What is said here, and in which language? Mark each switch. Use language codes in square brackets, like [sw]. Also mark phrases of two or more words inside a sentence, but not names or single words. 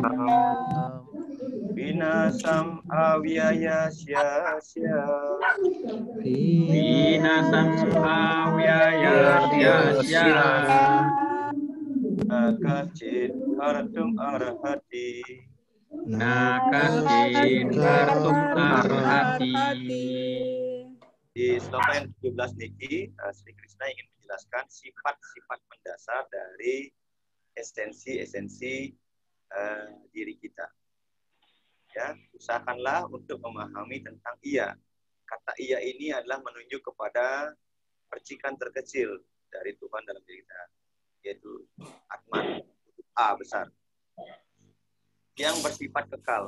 [sa] विनाशम् अव्ययस्यास्य. विनाशम् अव्ययस्यास्य. न कश्चित् कर्तुम् अर्हति. न कश्चित् कर्तुम् अर्हति. [id] Di sloka yang 17 niki, Sri Krishna ingin menjelaskan sifat-sifat mendasar dari esensi-esensi diri kita. Ya, usahakanlah untuk memahami tentang iya. Kata iya ini adalah menunjuk kepada percikan terkecil dari Tuhan dalam diri kita, yaitu Atman, A besar, yang bersifat kekal.